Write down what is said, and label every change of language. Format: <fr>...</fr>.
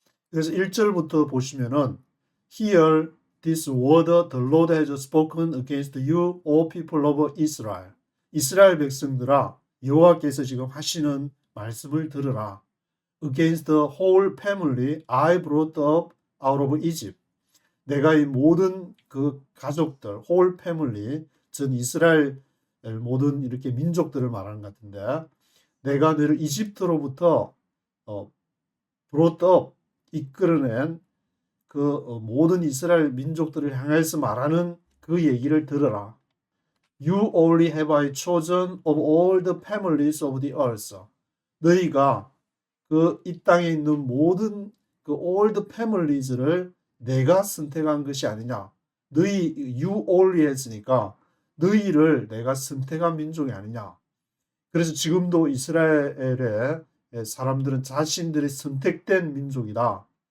<ko>그래서 1절부터 보시면은</ko> <en>Hear this word the Lord has spoken against you, all people of Israel.</en> <ko>이스라엘 백성들아, 여호와께서 지금 하시는 말씀을 들으라.</ko> <en>Against the whole family I brought up out of Egypt.</en> <ko>내가 이 모든 그 가족들,</ko> <en>whole family,</en> <ko>전 이스라엘 모든 이렇게 민족들을 말하는 것 같은데, 내가 너를 이집트로부터</ko> <en>brought up,</en> <ko>이끌어낸 그 모든 이스라엘 민족들을 향해서 말하는 그 얘기를 들어라.</ko> <en>You only have I chosen of all the families of the earth.</en> <ko>너희가 그 이 땅에 있는 모든 그</ko> <en>all the families</en> <ko>를 내가 선택한 것이 아니냐.</ko> <en>you only</en> <ko>했으니까 너희를 내가 선택한 민족이 아니냐. 그래서 지금도 이스라엘의 사람들은 자신들이 선택된 민족이다.</ko>